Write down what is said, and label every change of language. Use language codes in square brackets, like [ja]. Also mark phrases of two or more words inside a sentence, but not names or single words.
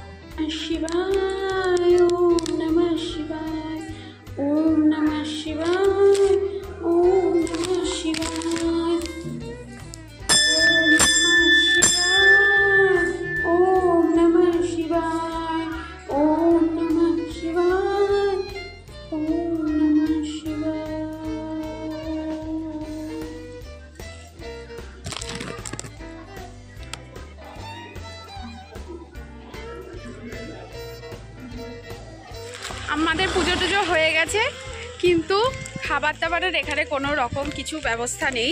[sa] শিবায়, ওম নমঃ শিবায়, ওম নমঃ শিবায়, ওম নমঃ শিবায়, ওম নমঃ শিবায়, ওম নমঃ শিবায়, ওম নমঃ শিবায়। [bn] আমাদের পুজো টুজো হয়ে গেছে, কিন্তু খাবার দাবারের এখানে কোনো রকম কিছু ব্যবস্থা নেই।